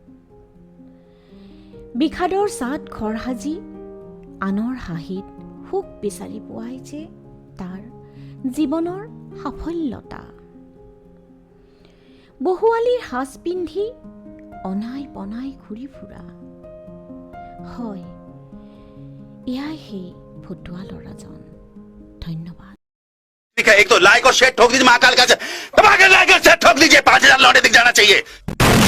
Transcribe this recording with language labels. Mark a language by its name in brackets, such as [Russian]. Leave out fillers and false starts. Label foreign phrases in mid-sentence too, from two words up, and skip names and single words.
[Assamese] বিষাদৰ ছাট ঘৰ সাজি আনৰ হাঁহিত সুখ বিচাৰি পোৱাই যে তাৰ জীৱনৰ সাফল্যতা। বহুৱালীৰ সাজ পিন্ধি অনাই বনাই ঘূৰি ফুৰা, হয় এয়াই সেই ফটুৱা ল'ৰাজন। ধন্যবাদ। [Hindi] एक तो लाइक और शेयर ठोक दीजिए महाकाल का, लाइक और शेयर ठोक दीजिए, 5000 लौटे दिख जाना चाहिए।